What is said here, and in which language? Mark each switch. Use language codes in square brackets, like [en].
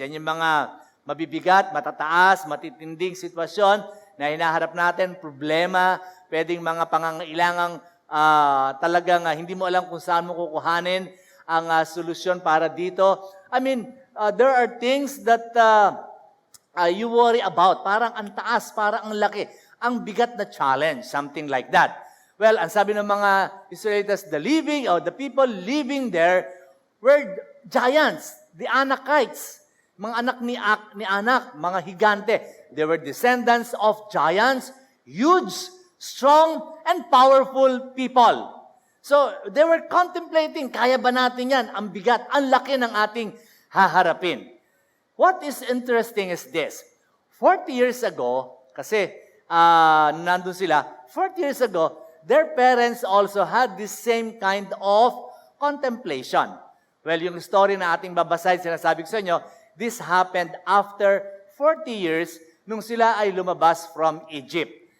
[tl] Yan yung mga mabibigat, matataas, matitinding sitwasyon na hinaharap natin, problema, pwedeng mga pangangailangang talagang hindi mo alam kung saan mo kukuhanin ang solusyon para dito. [en] I mean, there are things that you worry about. [tl] Parang ang taas, parang ang laki. Ang bigat na challenge, [en] something like that. [tl] Well, ang sabi ng mga Israelites, [en] the people living there were giants, the Anakites, [tl] mga anak ni Anak, mga higante. [en] They were descendants of giants, huge, strong, and powerful people. So, they were contemplating, [tl] kaya ba natin yan? Ang bigat, ang laki ng ating haharapin. [en] What is interesting is this. 40 years ago, [tl] kasi nandun sila, [en] 40 years ago, their parents also had this same kind of contemplation. [tl] Well, yung story na ating babasahin, sinasabi ko sa inyo, [en] this happened after 40 years [tl] nung sila ay lumabas [en] from Egypt.